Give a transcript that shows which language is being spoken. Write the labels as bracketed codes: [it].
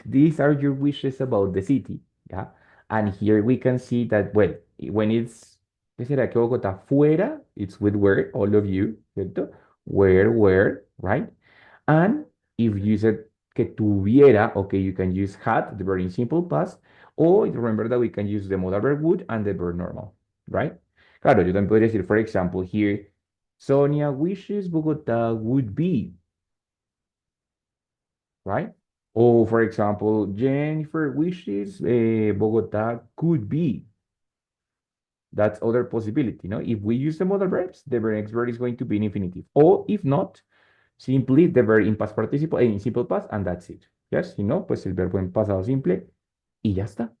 [en] These are your wishes about the city, yeah? And here we can see that, well, when it's, [es] ¿qué será que Bogotá fuera? [en] It's with where, all of you, ¿cierto? Where, right? And if you said [es] que tuviera, [en] okay, you can use had, the verb in simple past, or remember that we can use the modal verb would and the verb normal, right? [es] Claro, yo también podría decir, [en] for example, here, Sonia wishes Bogota would be, right? Or for example, Jennifer wishes Bogota could be. That's other possibility, no? If we use the modal verbs, the next verb is going to be in infinitive. Or if not, simply the verb in past participle, in simple past, and that's it. [es] Yes, si no, pues el verbo en pasado simple y ya está.